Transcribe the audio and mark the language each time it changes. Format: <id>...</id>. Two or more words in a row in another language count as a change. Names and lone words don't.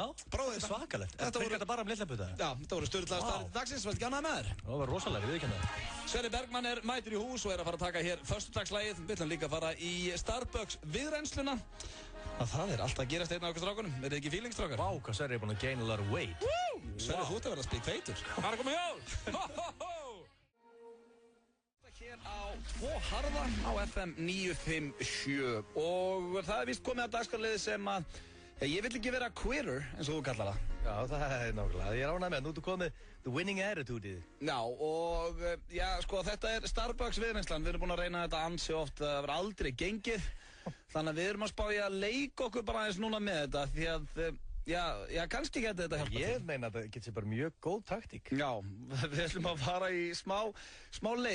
<is>prófið þetta. Svakalegt. Þetta voru bara um litla putta? Já, þetta voru sturlaðar staðreyndir dagsins, varstu ekki ánægð með þér? Það var rosalega, við viðurkenna það. Sverrir Bergman er mætur í hús og er að fara að taka hér föstudagslagið. Við ætlum líka að fara í Starbucks viðrennsluna. Það er alltaf að gerast einn af okkur strákunum. Er þið ekki feelingstrákar? Vá, hvað Sverrir er búinn að</is> <en>gain a lot of weight.</en> <is>Sverrir, þú ert að vera að spík feitur. Hvað er að koma hjól? Hér á 2 harða á FM 957 og það er víst komið af dagskrárliði sem að ég vill ekki vera quitter eins og þú kallar það. Já, það er nákvæmlega. Ég er ánægð með, nú ertu komið</is> <en>the winning attitude-ið.</en> <is>Já, og já, sko, þetta er Starbucks viðreynslan. Við erum búin að reyna þetta ansi oft, það verður aldrei gengið. Þannig að við erum að spá í að leika okkur bara eins núna með þetta því að Já, kannski geti þetta hjálpa til. Ég meina að það getur bara mjög góð taktík. Já, við ætlum að fara í smá leik.</is>